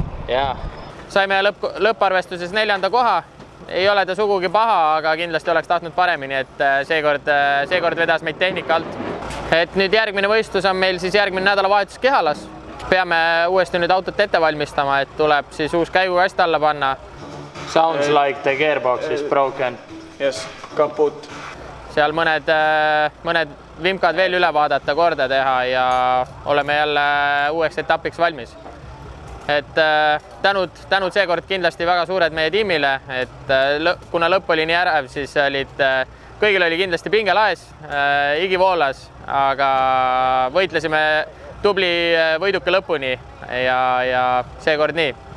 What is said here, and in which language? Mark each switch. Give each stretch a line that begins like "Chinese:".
Estonian: Jaa. Saime lõpparvestuses 4. koha. Ei ole ta sugugi paha, aga kindlasti oleks tahtnud paremini, et seekord vedas meid tehnika alt. Et nüüd järgmine võistlus on meil siis järgmine nädalavahetus Kehalas. Peame uuesti nüüd autot ette valmistama, et tuleb siis uus käigukast alla panna.
English: Sounds like the gearbox is broken. Yes, kaput.
Estonian: Seal mõned vimkad veel üle vaadata, korda teha ja oleme jälle uueks etapiks valmis. et tänud seekord kindlasti väga suured meie tiimile, et kuna lõpp oli nii ärev, siis kõigil oli kindlasti pinge laes, higi voolas, aga võitlesime tubli võiduka lõpuni ja seekord nii.